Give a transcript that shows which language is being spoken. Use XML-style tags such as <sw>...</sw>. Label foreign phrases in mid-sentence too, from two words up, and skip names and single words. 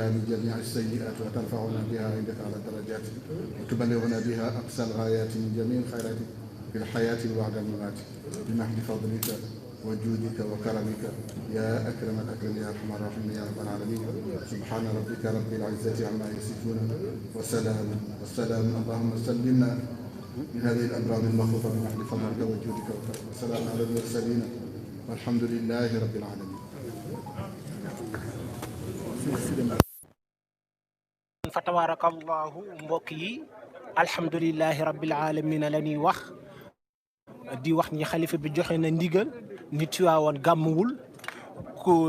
<ar>من جميع السيئات وترفعنا بها عندك على الدرجات وتبلغنا بها أقصى الغايات من جميع الخيرات في الحياة وبعد الممات بمحض فضلك وجودك وكرمك يا أكرم الأكرمين يا أرحم الراحمين يا رب العالمين سبحان ربك رب العزة عما يصفون والسلام اللهم سلمنا من هذه الأمراض المخوفة بمحض فضلك وجودك وكرمك والسلام على المرسلين والحمد لله رب العالمين. فتبارك الله</ar> <wo>mbokk yi</wo> <ar>الحمد لله رب العالمين</ar> <wo>la ñuy wax di wax ni xalifa bi joxe na ndigal ni Tiwaawan gàmmuwul ku</wo>